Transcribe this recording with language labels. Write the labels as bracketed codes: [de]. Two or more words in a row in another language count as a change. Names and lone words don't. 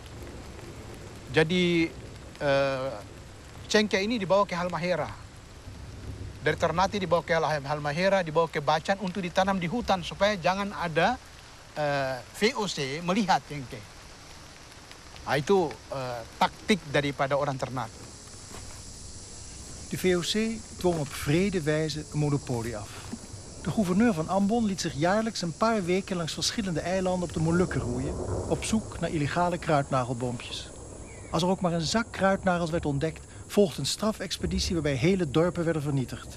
[id] Jadi cengkeh ini dibawa ke Halmahera. Dari Ternate dibawa ke Halmahera, dibawa ke Bacan untuk ditanam di hutan supaya jangan ada VOC melihat cengkeh. Nah, itu taktik daripada orang Ternate. [nl] De VOC dwong op wrede wijze een monopolie af. De gouverneur van Ambon liet zich jaarlijks een paar weken langs verschillende eilanden op de Molukken roeien, op zoek naar illegale kruidnagelboompjes. Als er ook maar een zak kruidnagels werd ontdekt, volgde een strafexpeditie waarbij hele dorpen werden vernietigd.